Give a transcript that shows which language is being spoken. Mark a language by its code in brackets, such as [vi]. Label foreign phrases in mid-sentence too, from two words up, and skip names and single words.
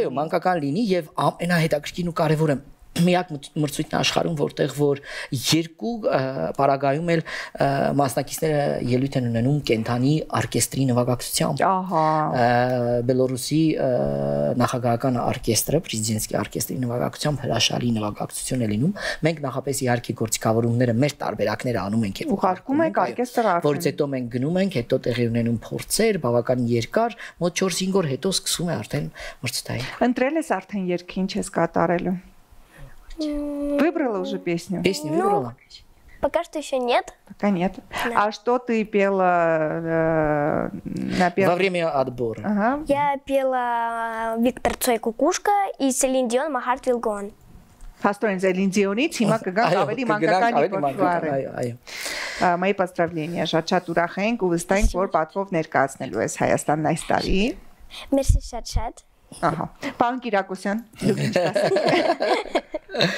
[hy] Այո, մանկական լինի եւ ամենահետաքրքիրն ու կարեւորը միակ մրցույթն աշխարհում որտեղ որ երկու պարագայում էլ մասնակիցները ելույթ են ունենում կենթանի օրկեստրի նվագակցությամբ Բելոռուսի նախագահական օրկեստրը պրեզիդենտսկի օրկեստրի նվագակցությամբ հրաշալի նվագակցություն է լինում մենք նախապես իհարկե գործիքավորումները մեր տարբերակները անում ենք եւ ուղարկում ենք օրկեստրը որից հետո մենք գնում ենք հետո տեղի ունենում փորձեր բավականին երկար մոտ 4-5 օր հետո սկսում է արդեն մրցութային ընտրել ես արդեն երգի ինչ ես կատարելու [ru] Выбрала уже песню? Песню выбрала? Пока что еще нет. Пока нет. Да. А что ты пела на первом? Во время отбора. Ага. Я пела Виктор Цой «Кукушка» и Селин Дион «My Heart Will Go On». [hy] Փաստորեն Селин Դիոնից հիմա կգանք ավելի մանկական ռեպերտուարը։ [ru] Мои поздравления, [hy] շատ ուրախ ենք ու վստահ ենք, որ պատվով ներկայացնելու ես Հայաստանն այս տարի։ Merci շատ։ Ահա։ Պարոն Կիրակոսյան, դուք ինչ կասեք։